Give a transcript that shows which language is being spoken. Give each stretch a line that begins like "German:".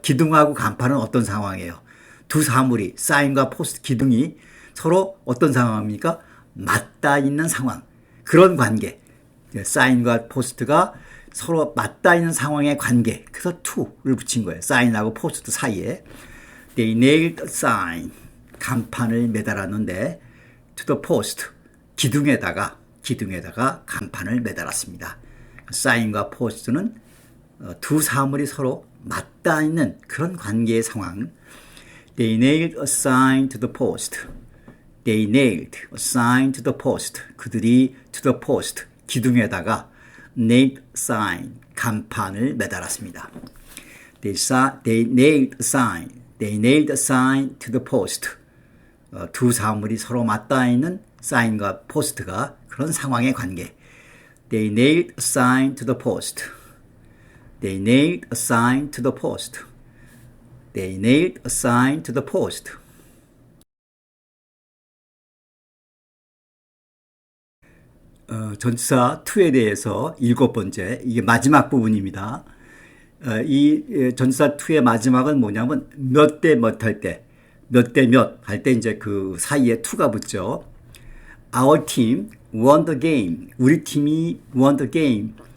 Korean: 기둥하고 간판은 어떤 상황이에요? 두 사물이 사인과 포스트 기둥이 서로 어떤 상황입니까? 맞닿아 있는 상황. 그런 관계. 사인과 포스트가 서로 맞닿아 있는 상황의 관계. 그래서 to를 붙인 거예요. 사인하고 포스트 사이에.
English: They nailed a sign.
Korean: 간판을 매달았는데
English: to the post.
Korean: 기둥에다가 간판을 매달았습니다. 사인과 포스트는 두 사물이 서로 맞닿아 있는 그런 관계의 상황.
English: They nailed a sign to the post. They nailed a sign to the post.
Korean: 그들이
English: to the post,
Korean: 기둥에다가
English: nailed sign,
Korean: 간판을 매달았습니다.
English: They nailed a sign. They nailed a sign to the post.
Korean: 두 사물이 서로 맞닿아 있는 사인과 포스트가 그런 상황의 관계.
English: They nailed a sign to the post. They nailed a sign to the post. They nailed a sign to the post.
Korean: 전치사 to에 대해서 7번째, 이게 마지막 부분입니다. 이 전치사 to의 마지막은 뭐냐면 몇 대 몇 할 때, 몇 대 몇 할 때 이제 그 사이에 to가 붙죠.
English: Our team won the game.
Korean: 우리 팀이
English: won the game.